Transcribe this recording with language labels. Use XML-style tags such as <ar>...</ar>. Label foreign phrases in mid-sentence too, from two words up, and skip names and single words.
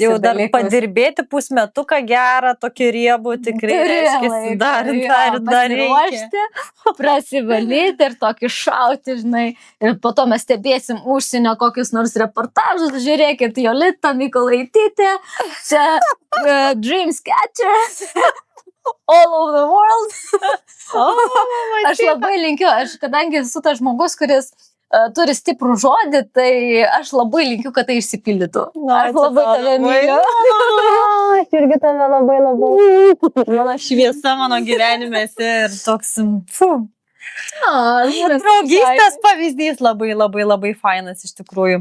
<lt>Jau dar padirbėti pusmetuką gerą, tokį riebų tikrai reiškia. Dar pasiruošti, prasivalyti ir tokį šauti, žinai. Ir po to mes stebėsim užsienio kokius nors reportažus. Žiūrėkit, Jolita Mykolaitytė, čia Dreams Catchers,</lt> <en>all over the world.</en> <lt>Aš labai linkiu, kadangi esu tas žmogus, kuris turi stiprų žodį, tai aš labai linkiu, kad tai išsipildytų. Aš labai tave myliu. Aš irgi tave labai. Mano šviesa mano gyvenime ir toks, draugystės pavyzdys labai fainas iš tikrųjų.</lt>